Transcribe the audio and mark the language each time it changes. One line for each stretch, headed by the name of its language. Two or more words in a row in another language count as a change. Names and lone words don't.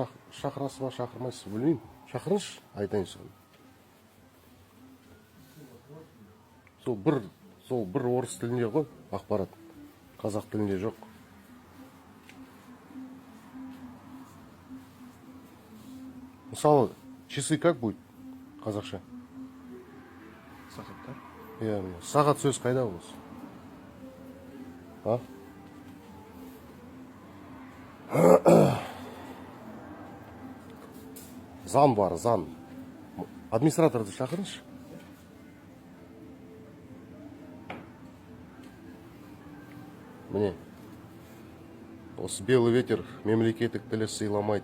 Kazakh: Шақырасыз ба, шақырмайсыз ба, білмеймін. Шақырыңызшы, айтайын соны. Сол бір орыс тілінде ғой ақпарат, қазақ тілінде жоқ. Мысалы,
Russian: часы как будет қазақша?
Kazakh: Сағаттар. Иә, сағат сөз қайда осы? А? Зан бар, зан. Администраторды шақырыңызшы. Міне, осы Белый ветер мемлекеттік тілі сыйламайды.